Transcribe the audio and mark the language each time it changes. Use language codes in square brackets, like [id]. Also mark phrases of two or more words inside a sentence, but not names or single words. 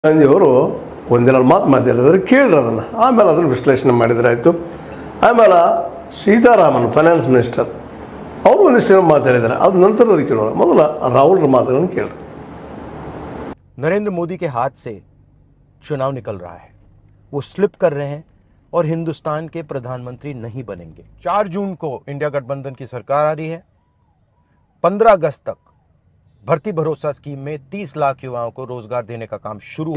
[kn] ಗಾಂಧಿಯವರು ಒಂದೆರಡು ಮಾತು ಮಾತಾಡಿದ್ರೆ ಕೇಳ್ರಿ ಅದನ್ನು. ಆಮೇಲೆ ಅದನ್ನು ವಿಶ್ಲೇಷಣೆ ಮಾಡಿದರೆ ಆಯಿತು. ಆಮೇಲೆ ಸೀತಾರಾಮನ್ [en] finance minister [kn] ಅವರು ಒಂದಿಷ್ಟು ಮಾತಾಡಿದ್ದಾರೆ, ಅದು ನಂತರದಲ್ಲಿ ಕೇಳೋಣ. ಮೊದಲ ರಾಹುಲ್ ಮಾತುಗಳನ್ನು ಕೇಳ್ರಿ. [hi] नरेंद्र मोदी के हाथ से चुनाव निकल रहा है, वो स्लिप कर रहे हैं और हिंदुस्तान के प्रधानमंत्री नहीं बनेंगे। 4 जून को इंडिया गठबंधन की सरकार आ रही है। 15 अगस्त तक भर्ती भरोसा स्कीम में 30 लाख युवाओं को रोजगार देने का काम शुरू।